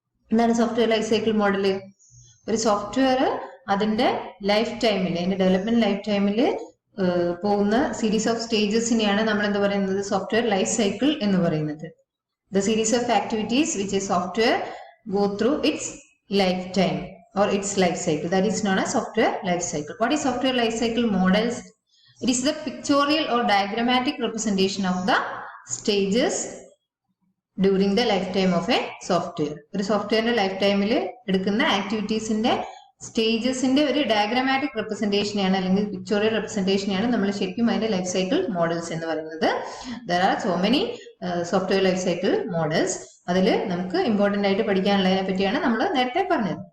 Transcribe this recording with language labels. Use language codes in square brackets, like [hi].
[ml] എന്താണ് software life cycle model? ഒരു software അതിന്റെ ലൈഫ് ടൈമിൽ, അതിന്റെ ഡെവലപ്മെന്റ് ലൈഫ് ടൈമിൽ പോകുന്ന സീരീസ് ഓഫ് സ്റ്റേജസിനെയാണ് നമ്മൾ എന്ത് പറയുന്നത്? [en] software life cycle [ml] എന്ന് പറയുന്നത്. [en] The series of activities which a software go through its life time or its life cycle, that is known as software life cycle. What is software life cycle models? It is the pictorial or diagrammatic representation of the stages during the lifetime of a software. [ml] ഒരു സോഫ്റ്റ്വെയറിന്റെ life ടൈമിൽ എടുക്കുന്ന ആക്ടിവിറ്റീസിന്റെ സ്റ്റേജസിന്റെ ഒരു diagrammatic റെപ്രസെന്റേഷനെയാണ് അല്ലെങ്കിൽ pictorial റെപ്രസെന്റേഷനെയാണ് നമ്മൾ ശരിക്കും അതിന്റെ life cycle models എന്ന് പറയുന്നത്. [en] There are so many software life cycle models. [ml] അതിൽ നമുക്ക് ഇമ്പോർട്ടന്റ് ആയിട്ട് പഠിക്കാനുള്ളതിനെ പറ്റിയാണ് നമ്മൾ നേരത്തെ പറഞ്ഞത്.